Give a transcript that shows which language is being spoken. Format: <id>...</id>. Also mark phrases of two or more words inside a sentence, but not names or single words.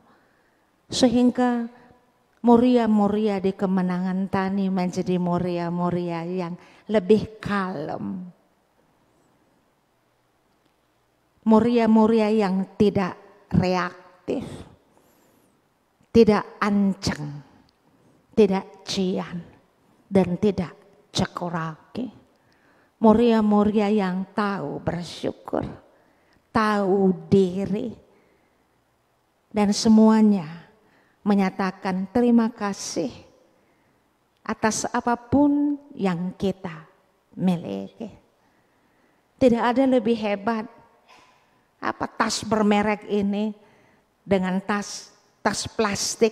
<id>Sehingga Moria-Moria di kemenangan tani menjadi Moria-Moria yang lebih kalem. Moria-Moria yang tidak reaktif, tidak anceng, tidak cian, dan tidak cekurake. Moria-Moria yang tahu bersyukur, tahu diri, dan semuanya menyatakan terima kasih atas apapun yang kita miliki. Tidak ada lebih hebat apa tas bermerek ini dengan tas plastik.</id>